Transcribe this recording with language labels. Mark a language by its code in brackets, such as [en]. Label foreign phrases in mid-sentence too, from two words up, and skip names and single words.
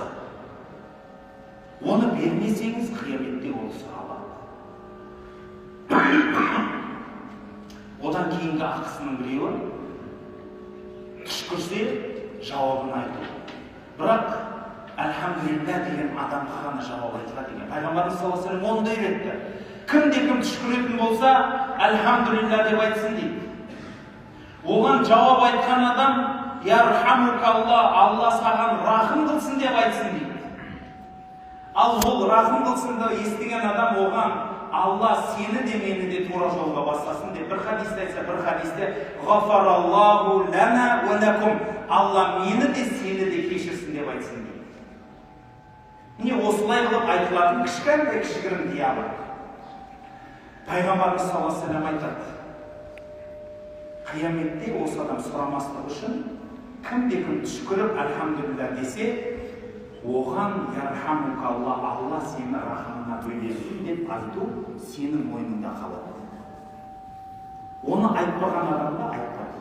[kk] Оны бермесеңіз, қияметте ол сұралады. Одан кейінгі ақысының біреуі түшкірсе жауабын айту. Бірақ әлхамдулилля деген адамға ғана жауап айтылады деген. Пайғамбарымыз [ar] صلى الله عليه وسلم [kk] оны да үйретті. Кім түшкіретін болса, әлхамдулилля деп айтсын дейді. Оған жауап айтқан адам, ярхамукалла, Алла саған рахым қылсын деп айтсын дейді. Ал ол рахым қылсын деп естіген адам оған Алла сені де мені де тура жолға бастасын деп бір хадисте айтса, бір хадисте [ar] غفر الله لنا ولكم, [kk] Алла мені де сені де кешірсін деп айтсын дейді. Міне осылай қылып айтылатын кішігірім диалог. Пайғамбарымыз [ar] صلى الله عليه وسلم [kk] айтады, қияметте осы адам сұрамастық үшін кім түшкіріп әлхамдулилля десе, оған ярхамукалла, Алла сені рахымына бөлесін деп айту сенің мойныңда қалады. Оны айтпаған адамға айтпайды.